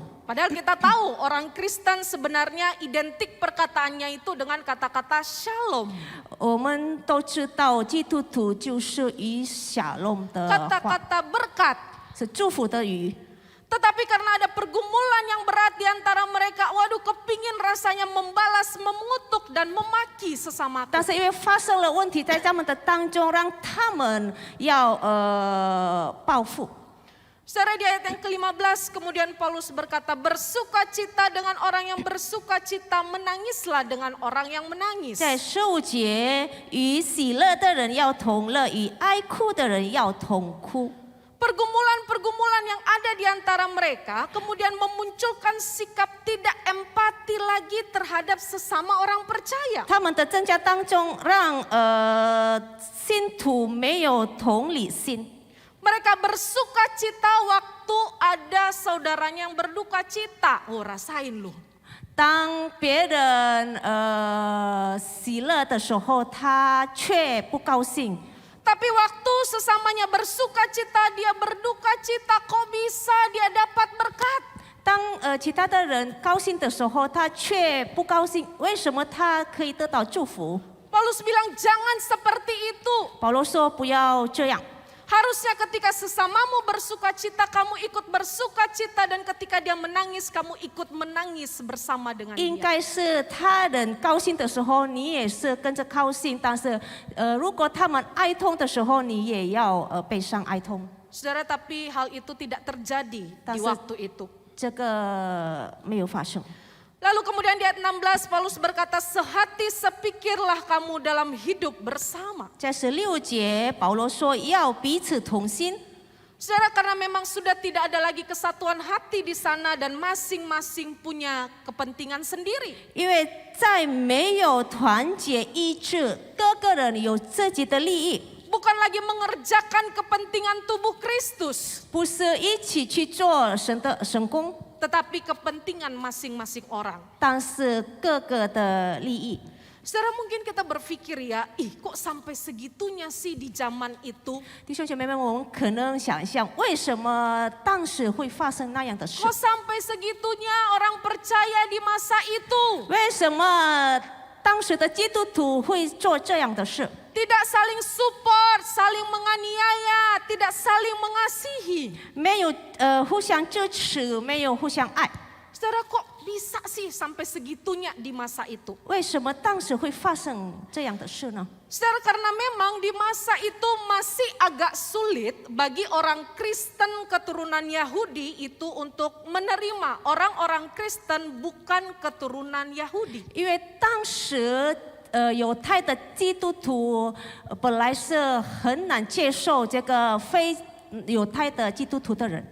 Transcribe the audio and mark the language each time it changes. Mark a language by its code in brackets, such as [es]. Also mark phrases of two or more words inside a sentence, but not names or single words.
[id] Padahal kita tahu orang Kristen sebenarnya identik perkataannya itu dengan kata-kata shalom. [zh] 我们都知道，基督徒就是以 shalom 的话， [id] Kata-kata berkat. [zh] 是祝福的语。 [id] Tetapi karena ada pergumulan yang berat di antara mereka, waduh kepingin rasanya membalas, mengutuk dan memaki sesamaku. [zh] 但是因为发生了问题在他们的当中，让他们要报复。 [id] Saudara, di ayat yang ke-15 kemudian Paulus berkata, bersukacita dengan orang yang bersukacita, menangislah dengan orang yang menangis. [zh] 在15节，与喜乐的人要同乐，与哀哭的人要同哭。 [id] Pergumulan-pergumulan yang ada di antara mereka kemudian memunculkan sikap tidak empati lagi terhadap sesama orang percaya. [zh] 他们的增加当中，让信徒没有同理心。 [id] Mereka bersuka cita waktu ada saudaranya yang berduka cita. Oh, rasain lu. [zh] 当别人喜乐的时候，他却不高兴。 [id] Tapi waktu sesamanya bersuka cita, dia berduka cita, kok bisa dia dapat berkat? [zh] 当其他的人高兴的时候，他却不高兴。为什么他可以得到祝福？ [id] Paulus bilang jangan seperti itu. [zh] 保罗说不要这样。 [id] Harusnya ketika sesamamu bersuka cita, kamu ikut bersuka cita, dan ketika dia menangis, kamu ikut menangis bersama dengan [zh] 应 [id] dia. [zh] 该是他人高兴的时候，你也是跟着高兴。但是，如果他们哀痛的时候，你也要悲伤哀痛。 [id] Saudara, tapi hal itu tidak terjadi di Tapi- waktu itu. [zh] 这个没有发生。 [id] Lalu kemudian di ayat 16 Paulus berkata, sehati sepikirlah kamu dalam hidup bersama. [zh] 在16节，保罗说要彼此同心。 [id] Saudara, karena memang sudah tidak ada lagi kesatuan hati di sana dan masing-masing punya kepentingan sendiri. [zh] 因为在没有团结一致，各个人有自己的利益， [id] Bukan lagi mengerjakan kepentingan tubuh Kristus, [zh] 不是一起去做神的神工， [id] tetapi kepentingan masing-masing orang. [zh] 但是各个的利益。 [id] Saudara, mungkin kita berpikir ya, kok sampai segitunya sih di zaman itu? [zh] 弟兄姐妹们，我们可能想象，为什么当时会发生那样的事 [id] Kok？sampai segitunya orang percaya di masa itu? [zh] 为什么当时的基督徒会做这样的事？ [id] Tidak saling support, saling menganiaya, tidak saling mengasihi. [zh] 没有互相支持，没有互相爱。 [id] Saudara, kok bisa sih sampai segitunya di masa itu? [zh] 为什么当时会发生这样的事呢？ [id] Saudara, karena memang di masa itu masih agak sulit bagi orang Kristen keturunan Yahudi itu untuk menerima orang-orang Kristen bukan keturunan Yahudi. [zh] 因为当时犹太的基督徒本来是很难接受这个非犹太的基督徒的人。